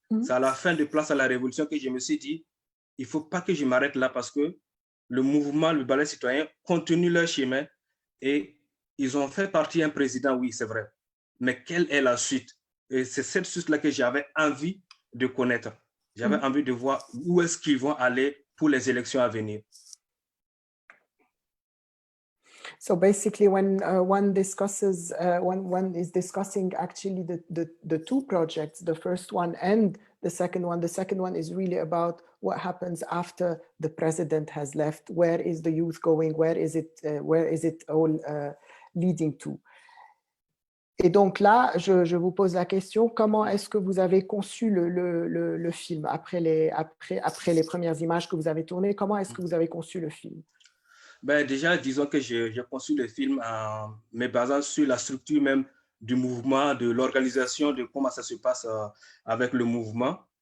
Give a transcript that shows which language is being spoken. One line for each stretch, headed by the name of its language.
French: C'est à la fin de Place à la Révolution que je me suis dit, il ne faut pas que je m'arrête là parce que le mouvement, le ballet citoyen continue leur chemin et ils ont fait partie un président, oui, c'est vrai. Mais quelle est la suite? Et c'est cette suite-là que j'avais envie de connaître. J'avais envie de voir où est-ce qu'ils vont aller pour les élections à venir.
English: So basically, when one discusses, one is discussing actually the two projects, the first one and the second one is really about what happens after the president has left. Where is the youth going? Where is it all leading to?
French: Et donc là, je vous pose la question, comment est-ce que vous avez conçu le film après les premières images que vous avez tournées? Comment est-ce que vous avez conçu le film? Ben déjà, disons que j'ai conçu le film en me basant sur la structure même du mouvement, de l'organisation, de comment ça se passe avec le mouvement.